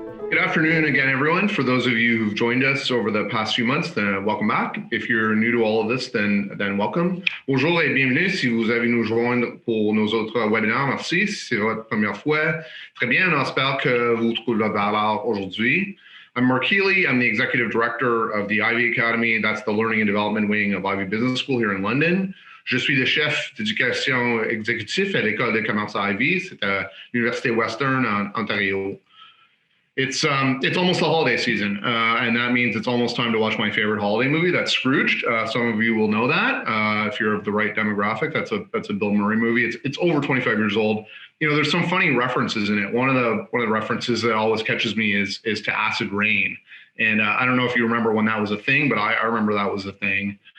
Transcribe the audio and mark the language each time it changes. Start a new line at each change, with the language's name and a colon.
English: Good afternoon again, everyone. For those of you who've joined us over the past few months, then welcome back. If you're new to all of this, then welcome.
French: Bonjour et bienvenue si vous avez nous joindre pour nos autres webinaires. Merci si c'est votre première fois. Très bien, on espère que vous trouvez la valeur aujourd'hui.
English: I'm Mark Healy. I'm the Executive Director of the Ivey Academy. That's the Learning and Development wing of Ivey Business School here in London.
French: Je suis le chef d'éducation exécutif à l'école de commerce Ivey. C'est à l'Université Western en Ontario.
English: It's almost the holiday season, and that means it's almost time to watch my favorite holiday movie. That's Scrooged. Some of you will know that if you're of the right demographic. That's a Bill Murray movie. It's over 25 years old. You know, there's some funny references in it. One of the references that always catches me is to Acid Rain, and I don't know if you remember when that was a thing, but I remember that was a thing.